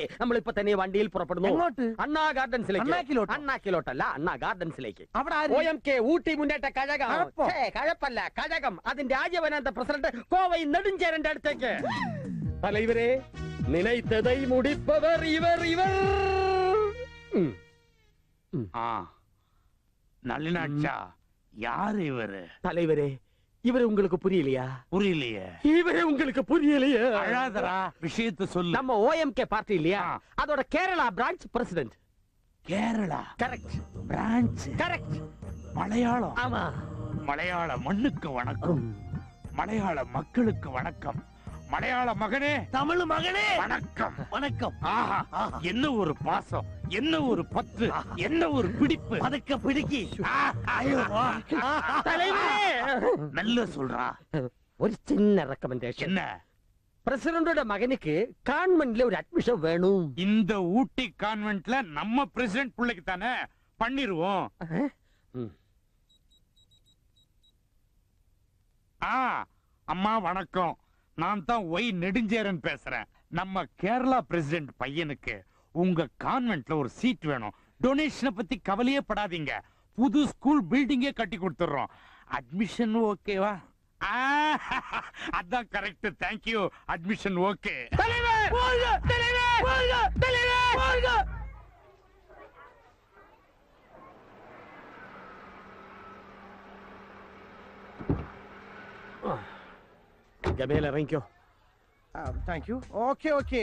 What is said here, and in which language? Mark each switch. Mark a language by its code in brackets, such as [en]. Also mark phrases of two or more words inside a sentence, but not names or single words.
[ml] നമ്മളിപ്പോ തന്നെ വണ്ടിയിൽ പുറപ്പെടുന്നു. അണ്ണാ ഗാർഡൻസിലേക്ക്. അണ്ണാക്കിലോട്ടല്ല, അണ്ണാ ഗാർഡൻസിലേക്ക്. OMK ഊട്ടി മുന്നേറ്റ കഴകം. കഴപ്പല്ല, കഴകം. അതിന്റെ രാജവനാന്ത പ്രസിഡന്റ് കോവൈ നെടുഞ്ചേരന്റെ അടുത്തേക്ക്. [ta] தலைவரே, நினைத்ததை முடிப்பவர் இவர் இவர். நல்ல யாரு இவரு? தலைவரே, இவரு உங்களுக்கு புரியலையா? புரியலையே. இவரே உங்களுக்கு புரியலையா? அழாதரா, விஷயத்தை சொல்லு. நம்ம OMK பார்ட்டி இல்லையா, அதோட கேரளா பிரான்ச் பிரசிடென்ட். கேரளா? கரெக்ட். பிரான்ச்? கரெக்ட். மலையாளம்? ஆமா. மலையாள மண்ணுக்கு வணக்கம், மலையாள மக்களுக்கு வணக்கம், மலையாள மகனே, தமிழ் மகனே வணக்கம். வணக்கம். ஆஹா, என்ன ஒரு பாசம், என்ன ஒரு பற்று, என்ன ஒரு பிடிப்பு. அதுக்கு பிடிக்கி. நல்ல சொல்றா. [ml] ഒരു ചിന്ന റെക്കമെൻഡേഷൻ. [ta] என்ன? [ml] പ്രസിഡന്റുടെ മകനിക്ക് കാൺവെന്റിലെ ഒരു അഡ്മിഷൻ വേണം. [ta] இந்த ஊட்டி கான்வென்ட்ல நம்ம பிரசிடென்ட் பிள்ளைக்கு தானே பண்ணிருவோம். அம்மா வணக்கம், நான் தான் ஒய் நெடுஞ்சேரன் பேசுறேன். நம்ம கேரளா பிரசிடென்ட் பையனுக்கு உங்க கான்வென்ட்ல ஒரு சீட் வேணும். டொனேஷனை பத்தி கவலையே படாதீங்க, புது ஸ்கூல் பில்டிங்கே கட்டி கொடுத்துறோம். அட்மிஷன் ஓகேவா? அதான் கரெக்ட். தேங்க்யூ. அட்மிஷன் ஓகே. [ml] ഗമയിൽ ഇറങ്ങിക്കോ. [en] Thank you. Okay okay.